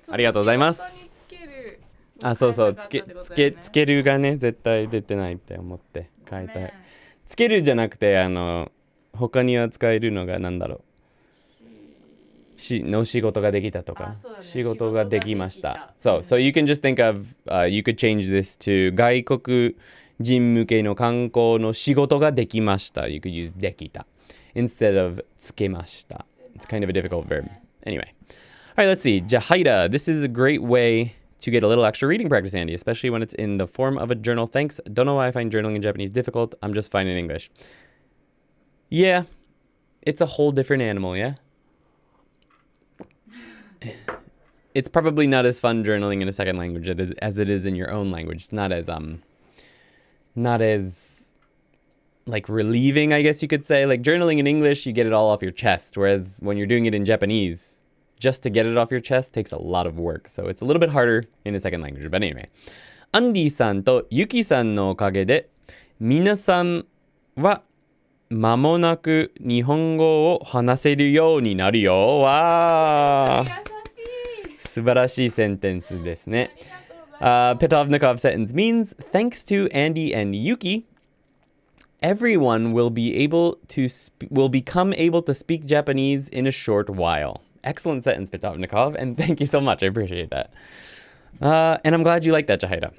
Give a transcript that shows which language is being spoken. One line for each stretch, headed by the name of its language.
Japanese: ありがとうございます。あ、そうそう、つけるがね、絶対出てないって思って変えたい。つけるじゃなくて、他には使えるのがなんだろう。の仕事ができたとか、仕事ができました。
English: So you can just think of, you could change this to
Japanese: 外国人向けの観光の仕事ができました。
English: You could use
Japanese: できた
English: instead of
Japanese: つけました。
English: It's kind of a difficult verb. Anyway. Alright, let's see. Jahida, this is a great way to get a little extra reading practice, Andy, especially when it's in the form of a journal. Thanks. Don't know why I find journaling in Japanese difficult. I'm just fine in English. Yeah, it's a whole different animal, yeah? It's probably not as fun journaling in a second language as it is in your own language. It's not as like relieving, I guess you could say. Like journaling in English, you get it all off your chest, whereas when you're doing it in Japanese, just to get it off your chest takes a lot of work. So it's a little bit harder in a second language. But anyway,
Japanese: Andy さんとYuki さんのおかげで皆さんは間もなく日本語を話せるようになるよ。わー。素晴らしいセンテンスですね。
English: Petovnikov sentence means, thanks to Andy and Yuki, everyone will become able to speak Japanese in a short while. Excellent sentence, Petovnikov, and thank you so much. I appreciate that. And I'm glad you like that, Jahida.